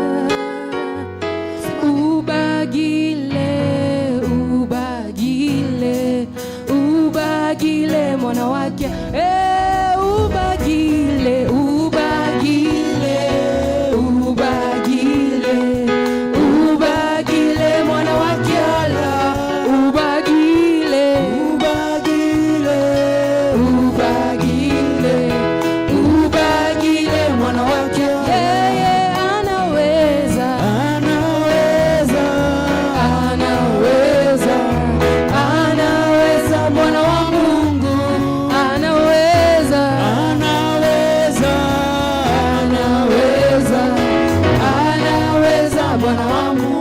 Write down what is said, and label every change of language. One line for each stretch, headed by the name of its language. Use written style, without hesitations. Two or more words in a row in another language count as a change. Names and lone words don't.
Nyakyusa-Ngonde: ubagile mwana wa Kyala, ubagile mwana wa Kyala, ubagile mwana wa Kyala.
Swahili: Yeye anaweza Bwana wa Mungu, anaweza Bwana wa Mungu.